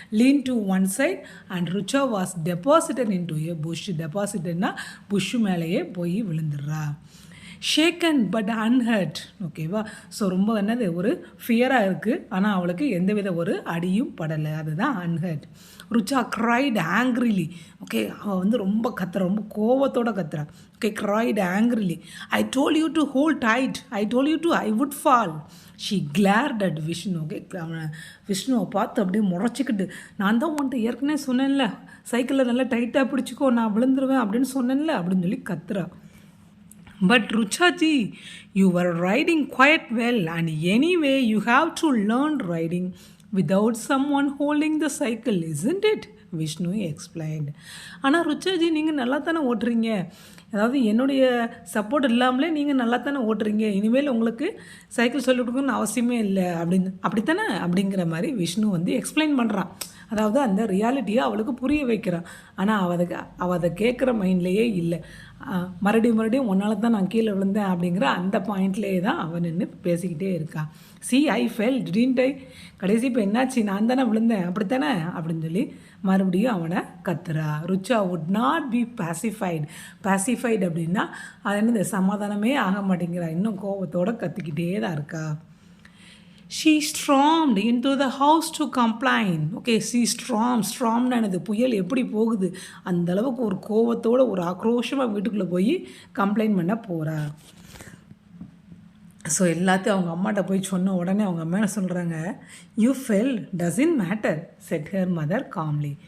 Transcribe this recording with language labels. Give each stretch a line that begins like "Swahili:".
English: lean to one side and Rucha was deposited into a bush.
Tamil: டெபாசிட்டட்னா push மேலேயே போய் விழுந்துடுறா.
English: Shaken but unhurt. ஓகேவா?
Tamil: So ரொம்ப என்னது ஒரு ஃபியராக இருக்குது, ஆனால் அவளுக்கு எந்தவித ஒரு அடியும் படலை, அதுதான் unheard. Rucha
English: Cried angrily.
Tamil: Okay, அவள் வந்து ரொம்ப கத்துறா, ரொம்ப கோவத்தோட கத்துறா.
English: Okay, cried angrily. I told you to hold tight, I told you to I would fall. She glared at Vishnu.
Tamil: Okay, அவனை விஷ்ணுவை பார்த்து அப்படியே முறைச்சிக்கிட்டு, நான் தான் உன்ட்டு ஏற்கனவே சொன்னேன்ல, சைக்கிளில் நல்லா டைட்டாக பிடிச்சிக்கோ, நான் விழுந்துருவேன் அப்படின்னு சொன்னேன்ல அப்படின்னு சொல்லி கத்துறா.
English: But Ruchaji, you were riding quite well, and anyway you have to learn riding without someone holding the cycle, isn't it? Vishnu explained.
Tamil: ஆனால் ருச்சாஜி, நீங்கள் நல்லா தானே ஓட்டுறீங்க, அதாவது என்னுடைய சப்போர்ட் இல்லாமலே நீங்கள் நல்லா தானே ஓட்டுறீங்க, இனிமேல் உங்களுக்கு சைக்கிள் சொல்லிக் கொடுக்கணும்னு அவசியமே இல்லை அப்படித்தானே அப்படிங்கிற மாதிரி விஷ்ணு வந்து எக்ஸ்பிளைன் பண்ணுறான். அதாவது அந்த ரியாலிட்டியை அவளுக்கு புரிய வைக்கிறான். ஆனால் அவள் அதை கேட்குற மைண்ட்லேயே இல்லை. மறுபடியும் உன்னால தான் நான் கீழே விழுந்தேன் அப்படிங்கிற அந்த பாயிண்ட்லேயே தான் அவன் நின்று பேசிக்கிட்டே இருக்கான்.
English: I fell didn't I,
Tamil: கடைசி இப்போ என்னாச்சு, நான் தானே விழுந்தேன் அப்படித்தானே அப்படின்னு சொல்லி மறுபடியும் அவனை கத்துறா.
English: Rucha would not be pacified
Tamil: அப்படின்னா அது என்னது, சமாதானமே ஆக மாட்டேங்கிறா, இன்னும் கோபத்தோடு கத்திக்கிட்டே தான் இருக்கா.
English: She stormed into the house to complain.
Tamil: Okay, ஸ்ட்ராம்னு என்னது, புயல் எப்படி போகுது அந்த அளவுக்கு ஒரு கோவத்தோடு ஒரு ஆக்ரோஷமாக வீட்டுக்குள்ளே போய் கம்ப்ளைண்ட் பண்ண போகிறா. ஸோ எல்லாத்தையும் அவங்க அம்மாட்ட போய் சொன்ன உடனே அவங்க அம்மா என்ன சொல்கிறாங்க,
English: You fell doesn't matter said her mother calmly.